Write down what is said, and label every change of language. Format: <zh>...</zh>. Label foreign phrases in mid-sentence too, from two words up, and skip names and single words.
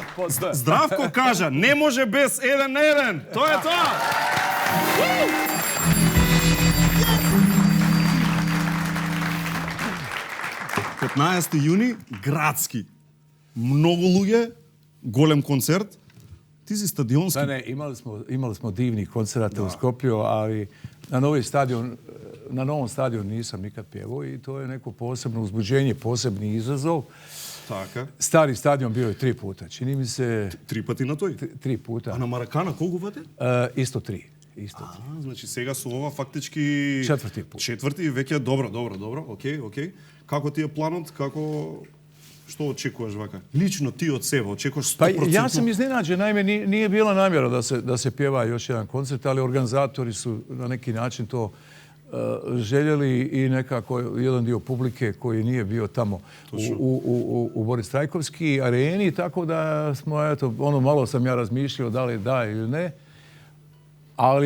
<mk>Здравко кажа, не може без 1 на 1. Тоа е тоа. 15 јуни, Градски. Многу луѓе, голем концерт. Ти си стадионски. Да, не,</mk> <bs>имali smo divnih koncerata u Skoplju, ali na novom stadionu nisam nikad pjevao i to je neko posebno uzbuđenje, posebni izazov.</bs> <mk>Така.</mk> <bs>Stari stadion bio je 3 puta, čini mi se...</bs> <mk>3 пати на тој?</mk> <bs>3 puta.</bs> <mk>А на Маракана колку пати?</mk> <bs>Isto 3.</bs> <mk>Значи сега со ова фактички...</mk> <bs>4 пут.</bs> <mk>4 веќе добро. Океј. Како ти е планот? Што очекуваш вака? Лично ти од себе очекуваш 100%?</mk> <bs>Pa ja sam iznenađen, naime nije bila namjera da se pjeva još jedan koncert, ali organizatori su na neki način to željeli i nekako jedan dio publike koji nije bio tamo u Boris Trajkovski areni, tako da smo, eto, malo sam ja razmišljao da li da ili ne, ali</bs>